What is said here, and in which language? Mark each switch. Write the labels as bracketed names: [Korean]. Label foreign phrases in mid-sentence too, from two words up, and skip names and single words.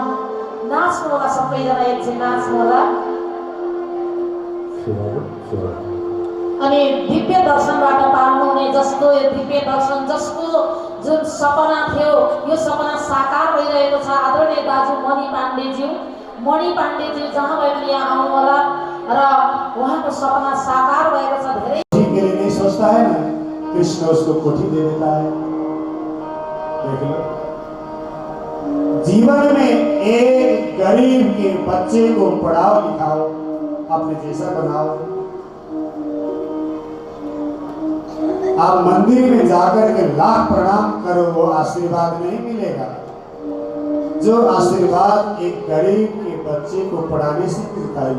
[Nepali] नाच्नु होला सबैजना, एकछिन नाच्नु होला। अनि दिव्य दर्शनबाट पाउनुहुने, जसको यो दिव्य दर्शन, जसको जुन सपना थियो यो सपना साकार भइरहेको छ। आदरणीय दाजु मणि पाण्डेज्यू जहाँ भए पनि यहाँ आउनु होला र उहाँको सपना साकार भएको छ। धेरै [Hindi] के लिए नहीं सोचता है ना, कृष्ण उसको कोठी दे देता है। देख लो, जीवन में एक गरीब के बच्चे को पढ़ाओ लिखाओ, अपने जैसा बनाओ। आप मंदिर में जाकर के लाख प्रणाम करो, वो आशीर्वाद नहीं मिलेगा जो आशीर्वाद एक गरीब के बच्चे को पढ़ाने से मिलता है।